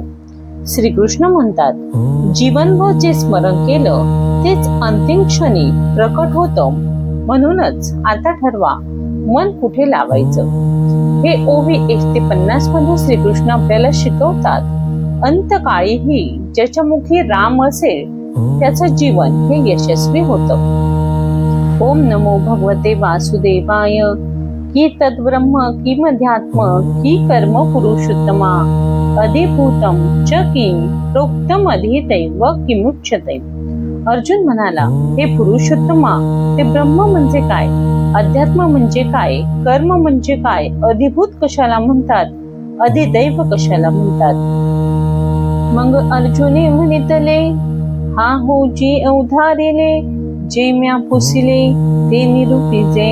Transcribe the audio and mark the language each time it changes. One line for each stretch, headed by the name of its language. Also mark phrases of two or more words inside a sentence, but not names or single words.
Marathi: श्रीकृष्ण म्हणतात, जीवनभर जे स्मरण केलं तेच अंतिम क्षणी प्रकट होतं. म्हणूनच आता ठरवा मन कुठे लावायचं. हे ओवी 1 ते 50 मध्ये श्रीकृष्ण आपल्याला शिकवतात, अंतकाळीही ज्याच्या मुखी राम असेल त्याचं जीवन हे यशस्वी होतं.
Sanskrit: ओम नमो भगवते वासुदेवाय. की तद्ब्रह्म की मध्यात्म की कर्म पुरुषोत्तमा अधिभूतम च किं प्रोक्तम अधिदैव किमुच्यते.
Marathi: अर्जुन म्हणाला, हे पुरुषोत्तमा, ते ब्रह्म म्हणजे काय, अध्यात्म म्हणजे काय, कर्म म्हणजे काय, अधिभूत कशाला म्हणतात, अधिदैव कशाला म्हणतात. मग अर्जुने म्हणितले, हा हो जी अवधारिले, जे म्या पुसिले ते निरूपिजे.